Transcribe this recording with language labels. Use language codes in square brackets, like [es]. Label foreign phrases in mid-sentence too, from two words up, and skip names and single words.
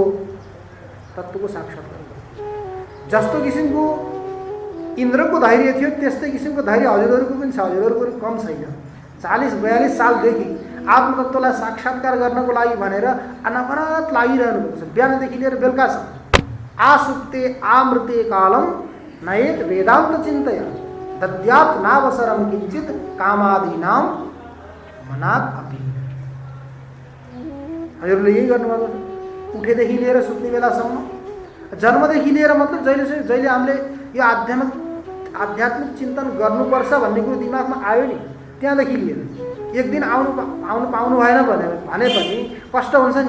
[ne] तत्त्वको साक्षात्कार गर्नु। जस्तो किसिमको इन्द्रको धैर्य थियो त्यस्तै किसिमको धैर्य हजुरहरूको पनि छ। हजुरहरूको कम छैन। 40-42 सालदेखि आत्मतत्त्वलाई साक्षात्कार गर्नको लागि भनेर अनवरत लागिरहनु भएको छ। बिहानदेखि लिएर बेलुकासम्म। [sa] आसुप्ते आमृते कालम नयेत वेदान्त चिन्तया दद्यात् नावसरम किञ्चित् कामादीनां मनात् अपि। [ne] हजुरले यही गर्नुभएको छ। उठेदेखि लिएर सुत्ने बेलासम्म, जन्मदेखि लिएर मतलब जहिले हामीले यो आध्यात्मिक चिन्तन गर्नुपर्छ भन्ने कुरो दिमागमा आयो नि, त्यहाँदेखि लिएर एक दिन आउनु पाउनु भएन भने पनि कष्ट हुन्छ नि।